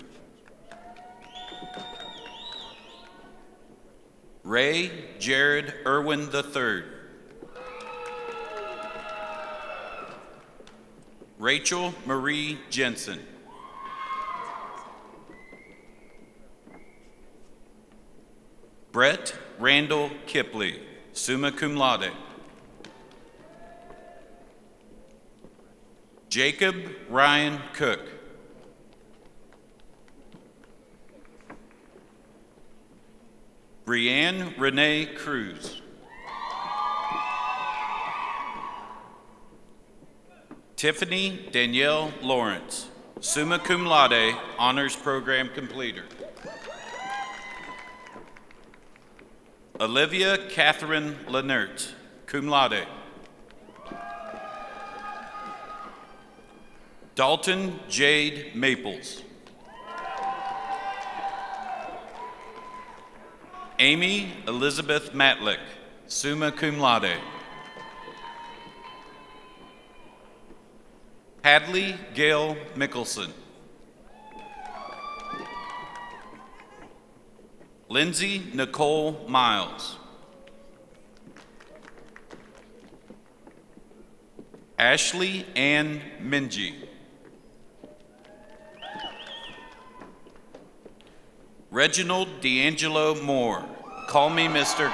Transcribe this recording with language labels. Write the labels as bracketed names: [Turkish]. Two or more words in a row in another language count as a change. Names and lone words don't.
[English] Ray Jared Irwin III. Rachel Marie Jensen. Brett Randall Kipley, [Latin] summa cum laude. [English] Jacob Ryan Cook. Brianne Renee Cruz. Tiffany Danielle Lawrence, [Latin] summa cum laude, [English] honors program completer. Olivia Catherine Lenert, [Latin] cum laude. [English] Dalton Jade Maples. Amy Elizabeth Matlick, [Latin] summa cum laude. [English] Hadley Gail Mickelson. Lindsay Nicole Miles. Ashley Ann Minji. Reginald D'Angelo Moore, call me Mr.